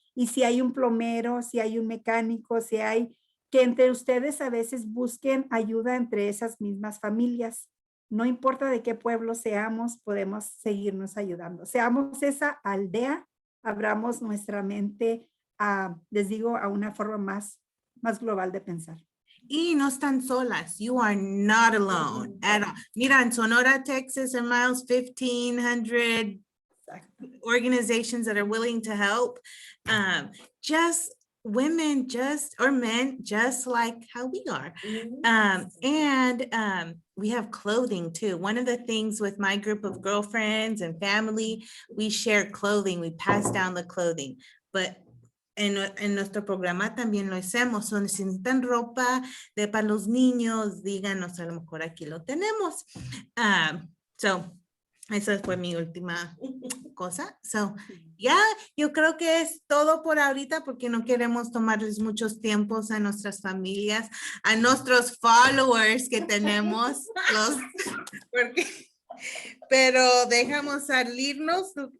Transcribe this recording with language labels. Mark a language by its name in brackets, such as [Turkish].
[Spanish] Y si hay un plomero, si hay un mecánico, si hay que entre ustedes a veces busquen ayuda entre esas mismas familias. No importa de qué pueblo seamos, podemos seguirnos ayudando. Seamos esa aldea, abramos nuestra mente les digo, a una forma más global de pensar. Y no están solas. [English] You are not alone at all. Mira, en Sonora, Texas, and Miles, 1,500 organizations that are willing to help. Just women, or men, just like how we are. And we have clothing too. One of the things with my group of girlfriends and family, we share clothing. We pass down the clothing. [Spanish] But en nuestro programa también lo hacemos. Si necesitan ropa para los niños, díganos, a lo mejor aquí lo tenemos. So, esa fue mi última cosa. So, ya, yo creo que es todo por ahorita porque no queremos tomarles muchos tiempos a nuestras familias, a nuestros followers que tenemos, pero dejamos salirnos.